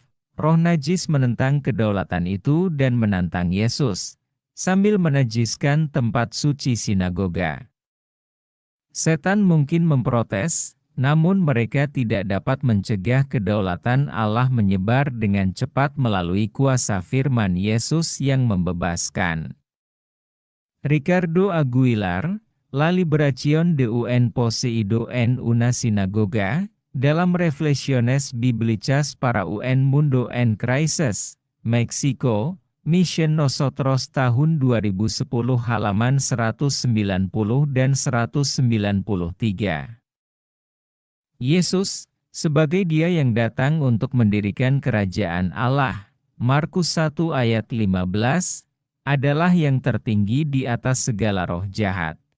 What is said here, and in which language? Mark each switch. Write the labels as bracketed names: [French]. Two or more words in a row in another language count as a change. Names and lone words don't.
[Indonesian] Roh najis menentang kedaulatan itu dan menantang Yesus, sambil menajiskan tempat suci sinagoga. Setan mungkin memprotes, namun mereka tidak dapat mencegah kedaulatan Allah menyebar dengan cepat melalui kuasa firman Yesus yang membebaskan. Ricardo Aguilar, La Liberación de un Poseído en una Sinagoga, dalam Reflexiones Bíblicas para un Mundo en Crisis, Meksiko, Mission Nosotros tahun 2010 halaman 190 dan 193. Yesus, sebagai Dia yang datang untuk mendirikan kerajaan Allah, Markus 1 ayat 15, adalah yang tertinggi di atas segala roh jahat.